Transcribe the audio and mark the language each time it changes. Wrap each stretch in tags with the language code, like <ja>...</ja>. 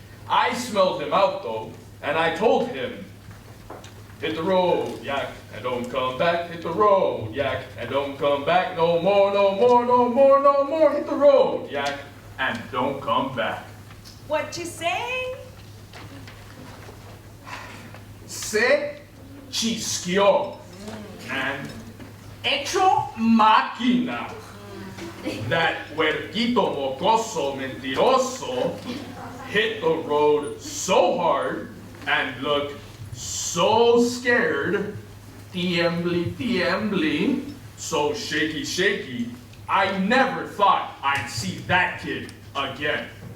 <en>I smelled him out though, and I told him, hit the road, Yak, and don't come back. Hit the road, Yak, and don't come back. No more, no more, no more, no more. Hit the road, Yak, and don't come back. What you saying?</en> <es>Se chisqueó and hecho máquina.</es> <en>That</en> <es>huerquito mocoso mentiroso</es> <en>hit the road so hard and looked so scared, tiembly, so shaky, I never thought I'd see that kid again.</en>